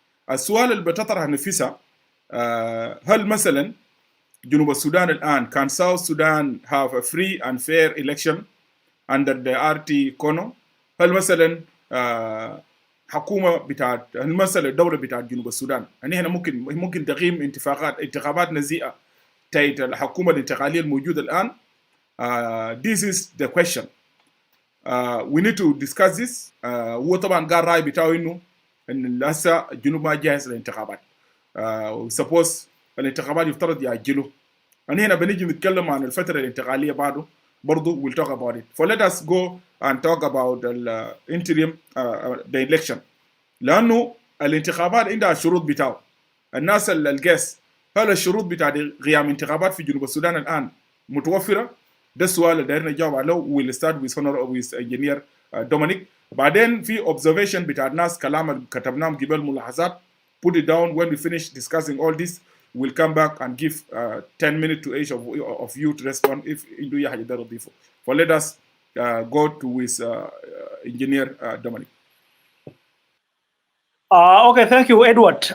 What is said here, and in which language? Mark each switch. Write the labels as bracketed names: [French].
[Arabic] السؤال اللي بتطرح نفسها هل مثلا جنوب السودان الآن كان [English] South Sudan have a free and fair election under the RT Kono؟ [Arabic] هل مثلا حكومة بتاعت المسألة الدولة بتاعت جنوب السودان يعني هنا ممكن تقيم انتخابات نزيهة تحت الحكومة الانتقالية الموجودة الآن؟ [English] This is the question. We need to discuss this. [Arabic] هو طبعا قال رأي بتاعه إنه إن هسه الجنوب ما جاهز للانتخابات. suppose الانتخابات يفترض يأجلوا. يعني هنا بنيجي نتكلم عن الفترة الانتقالية بعده برضو [English] we'll talk about it. So let us go and talk about the interim the election. [Arabic] لأنه الانتخابات عندها شروط بتاعه. الناس الجيس هل الشروط بتاع قيام انتخابات في جنوب السودان الآن متوفرة؟ ده السؤال اللي دايرنا نجاوب عليه. [English] we'll start with engineer Dominic. [Arabic] بعدين في observation بتاع الناس كلام اللي كتبناهم قبل ملاحظات. [English] Put it down when we finish discussing all this. We'll come back and give 10 minutes to each of you to respond if you do [Arabic] حاجة داير تضيفه. [English] So let us go to with engineer Dominic. Okay, thank you, Edward.